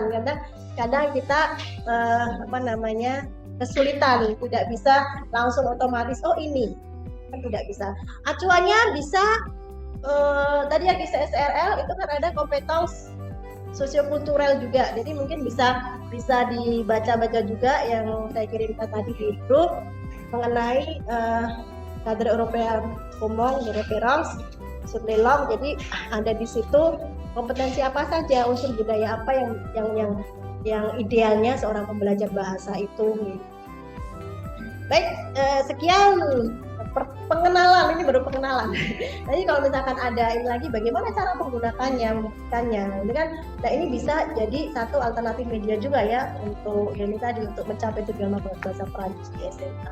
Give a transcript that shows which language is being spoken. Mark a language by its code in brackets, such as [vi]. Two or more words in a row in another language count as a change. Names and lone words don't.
[id] Karena kadang kita kesulitan, tidak bisa langsung otomatis ini kan, tidak bisa. Acuannya bisa tadi yang di CSRL itu kan ada kompetens sosiokultural juga, jadi mungkin bisa dibaca-baca juga yang saya kirimkan tadi di grup mengenai [fr] cadre européen commun de référence sur les langues. [id] Jadi ada di situ kompetensi apa saja, unsur budaya apa yang idealnya seorang pembelajar bahasa itu. Baik, sekian pengenalan, ini baru pengenalan. Jadi kalau misalkan ada ini lagi bagaimana cara menggunakannya, ini kan, nah ini bisa jadi satu alternatif media juga ya untuk ini tadi untuk mencapai tujuan bahasa Prancis di SMA.